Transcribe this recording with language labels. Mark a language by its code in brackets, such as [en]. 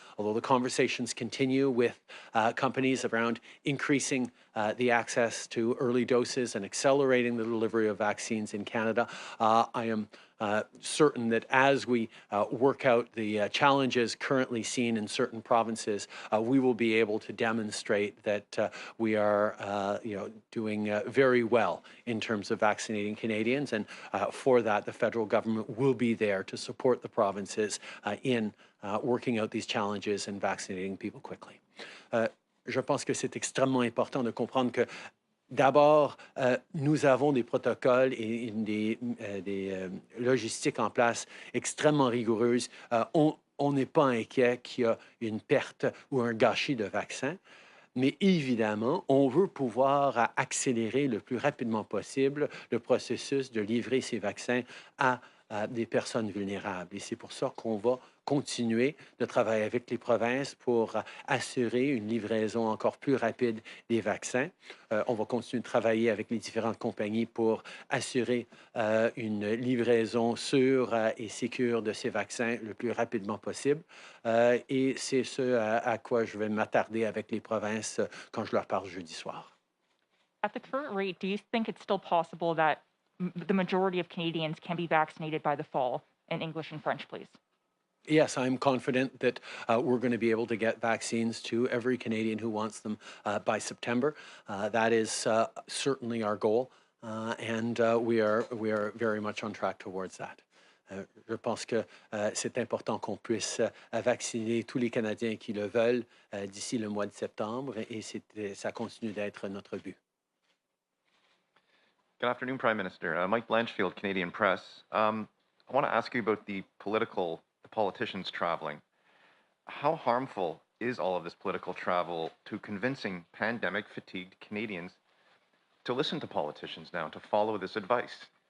[en] Although the conversations continue with companies around increasing the access to early doses and accelerating the delivery of vaccines in Canada, I am certain that as we work out the challenges currently seen in certain provinces, we will be able to demonstrate that we are doing very well in terms of vaccinating Canadians. And for that, the federal government will be there to support the provinces in working out these challenges and vaccinating people quickly. [fr] Je pense que c'est extrêmement important de comprendre que d'abord, nous avons des protocoles et des logistiques en place extrêmement rigoureuses. On n'est pas inquiet qu'il y a une perte ou un gâchis de vaccins. Mais évidemment, on veut pouvoir accélérer le plus rapidement possible le processus de livrer ces vaccins à des personnes vulnérables. Et c'est pour ça qu'on va continuer de travailler avec les provinces pour assurer une livraison encore plus rapide des vaccins. On va continuer de travailler avec les différentes compagnies pour assurer une livraison sûre et sécure de ces vaccins le plus rapidement possible. Et c'est ce à quoi je vais m'attarder avec les provinces quand je leur parle jeudi soir. [en] At the current rate, do you think it's still possible that the majority of Canadians can be vaccinated by the fall? In English and French, please. Yes, I'm confident that we're going to be able to get vaccines to every Canadian who wants them by September. That is certainly our goal, and we are very much on track towards that. [fr] Je pense que c'est important qu'on puisse vacciner tous les Canadiens qui le veulent d'ici le mois de septembre, et ça continue d'être notre but. [en] Good afternoon, Prime Minister. Mike Blanchfield, Canadian Press. I want to ask you about the politicians traveling. How harmful is all of this political travel to convincing pandemic-fatigued Canadians to listen to politicians now, to follow this advice?